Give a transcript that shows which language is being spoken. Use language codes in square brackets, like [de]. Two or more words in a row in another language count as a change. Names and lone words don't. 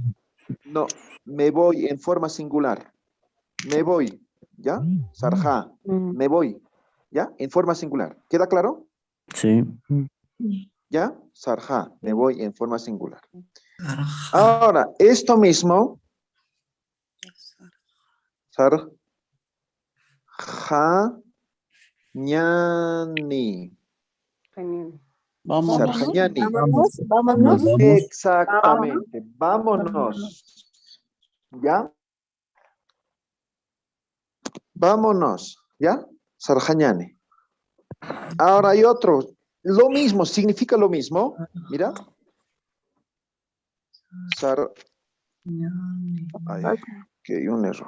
[es] No, me voy en forma singular. Me voy. ¿Ya? Sarja. Me voy. ¿Ya? En forma singular. ¿Queda claro? Sí. ¿Ya? Sarja. Me voy en forma singular. Ahora, esto mismo. Sarja. Ñani. Sarjañani. Vámonos. Exactamente. Vámonos. ¿Ya? Vámonos. ¿Ya? Sarjañani. Ahora hay otro. Lo mismo, significa lo mismo. Mira. Ay, que hay un error.